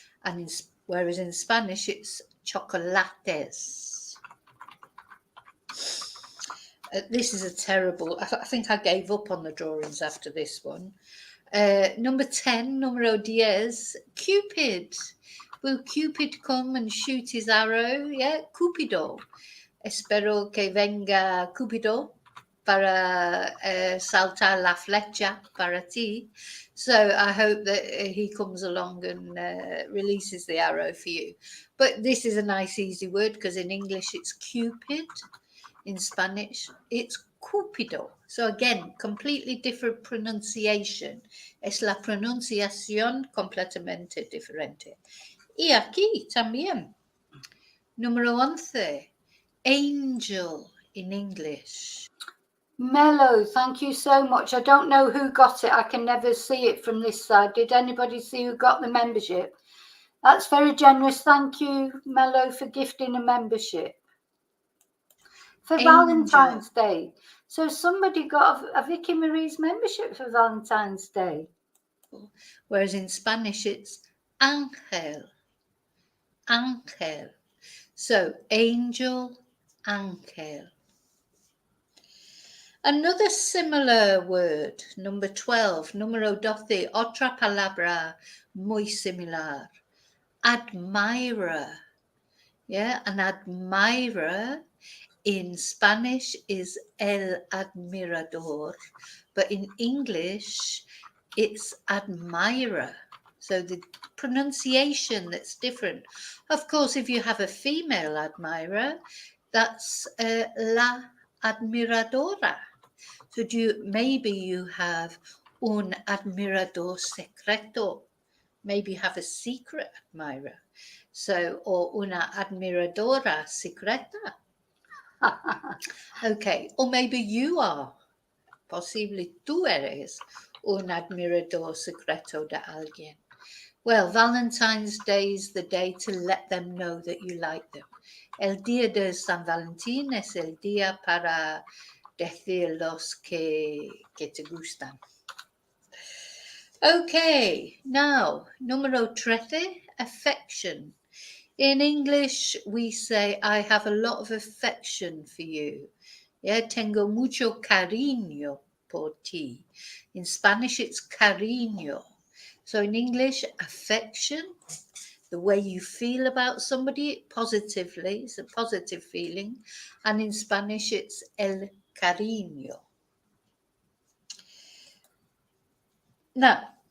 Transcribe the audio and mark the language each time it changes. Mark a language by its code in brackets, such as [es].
[en] And whereas in Spanish, it's chocolates. This is a terrible, I think I gave up on the drawings after this one. Number 10, numero 10, Cupid. Will Cupid come and shoot his arrow? Yeah, Cupido. [es] Espero que venga Cupido para saltar la flecha para ti. [en] So I hope that he comes along and releases the arrow for you. But this is a nice, easy word because in English it's Cupid. In Spanish, it's Cupido. So again, completely different pronunciation. [es] Es la pronunciación completamente diferente. Y aquí también. Número 11. [en] Angel in English. Mellow, thank you so much. I don't know who got it. I can never see it from this side. Did anybody see who got the membership? That's very generous. Thank you, Mellow, for gifting a membership for Angel. Valentine's Day. So somebody got a Vicky Marie's membership for Valentine's Day. Whereas in Spanish it's ángel. Ángel. So angel, ángel. Another similar word, number 12, número 12, [es] otra palabra muy similar, [en] admirer. Yeah, an admirer in Spanish is el admirador, but in English it's admirer. So the pronunciation that's different. Of course, if you have a female admirer, that's la admiradora. So maybe you have [es] un admirador secreto. [en] Maybe you have a secret admirer. So, or [es] una admiradora secreta. [en] Okay, or maybe you are. [es] Posible tú eres un admirador secreto de alguien. [en] Well, Valentine's Day is the day to let them know that you like them. [es] El día de San Valentín es el día para decir los que te gustan. [en] Okay, now, número 13, affection. In English, we say, I have a lot of affection for you. [es] Yeah, tengo mucho cariño por ti. [en] In Spanish, it's cariño. So in English, affection, the way you feel about somebody positively, it's a positive feeling. And in Spanish, it's el cariño. Now,